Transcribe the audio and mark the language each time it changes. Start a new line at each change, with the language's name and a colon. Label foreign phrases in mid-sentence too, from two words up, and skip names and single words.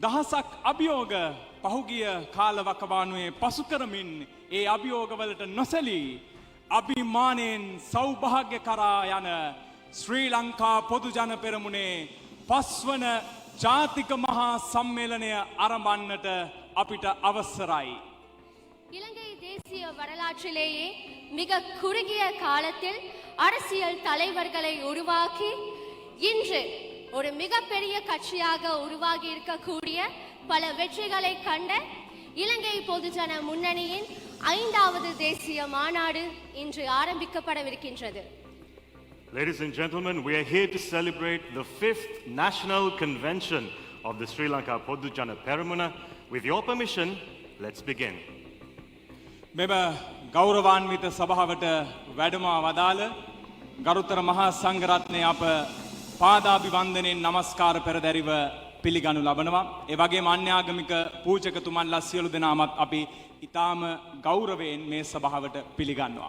Sinhala: දහසක් අභියෝග පහුගිය කාලවකවානුවේ පසු කරමින් ඒ අභියෝගවලට නොසැලී අභිමානයෙන් සෞභාග්‍ය කරා යන ශ්‍රී ලංකා පොදු ජන පෙරමුණේ පස්වන ජාතික මහා සම්මේලනය ආරම්භන්නට අපිට අවසරයි.
Tamil: இலங்கை தேசிய வரலாற்றிலேயே மிக குறுகிய காலத்தில் அரசியல் தலைவர்களை உருவாக்கி இன்று ஒரு மிகப்பெரிய கட்சியாக உருவாகி இருக்கக்கூடிய பல வெற்றிகளை கண்ட இலங்கை பொதுஜன முன்னணியின் 5வது தேசிய மாநாடு இன்று ஆரம்பிக்கப்படவிருக்கின்றது.
English: Ladies and gentlemen, we are here to celebrate the 5th National Convention of the Sri Lanka Podujana Peramuna. With your permission, let's begin.
Sinhala: මෙම ගෞරවාන්විත සභාවට වැඩම වදාළ ගරුතර මහා සංඝරත්නය අප පාදාභිවන්දනයෙන් නමස්කාර පෙරදැරිව පිළිගනු ලබනවා. ඒ වගේම අන්‍යාගමික පූජකතුමන්ලා සියලු දෙනාමත් අපි ඊටාම ගෞරවයෙන් මේ සභාවට පිළිගන්නවා.